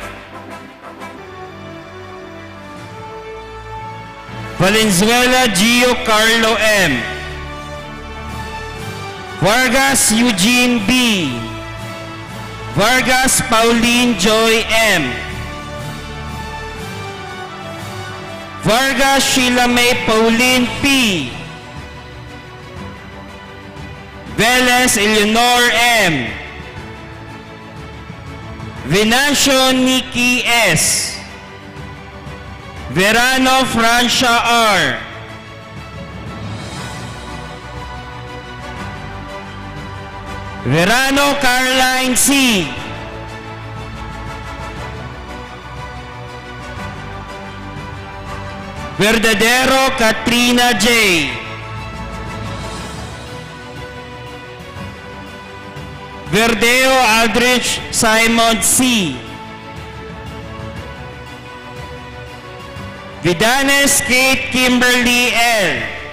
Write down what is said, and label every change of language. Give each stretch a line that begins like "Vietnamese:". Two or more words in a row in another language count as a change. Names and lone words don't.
English: Valenzuela Gio Carlo M. Vargas Eugene B. Vargas Pauline Joy M. Vargas Sheila May Pauline P. Velez Eleanor M. Venancio Nikki S. Verano Francia R. Verano Caroline C. Verdadero Katrina J. Verdeo Aldrich Simon C. Vidanes Kate Kimberly L.